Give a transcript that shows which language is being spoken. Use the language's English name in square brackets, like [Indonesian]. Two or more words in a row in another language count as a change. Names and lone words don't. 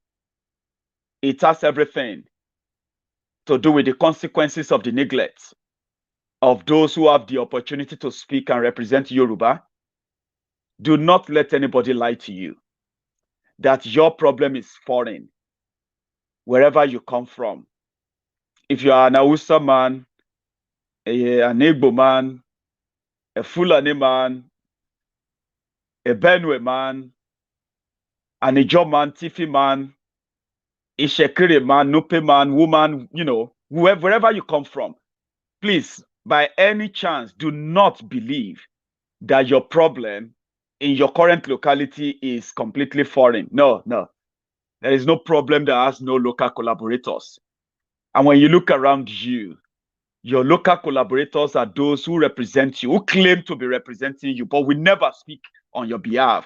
[English] It has everything to do with the consequences of the neglect of those who have the opportunity to speak and represent Yoruba. Do not let anybody lie to you that your problem is foreign, wherever you come from. If you are an Hausa man, an Igbo man, a Fulani man, a Benue man, an Ijaw man, Tifi man, Ishekiri man, Nupe man, woman, wherever you come from, please, by any chance, do not believe that your problem in your current locality is completely foreign. No. There is no problem that has no local collaborators. And when you look around you, your local collaborators are those who represent you, who claim to be representing you, but will never speak on your behalf.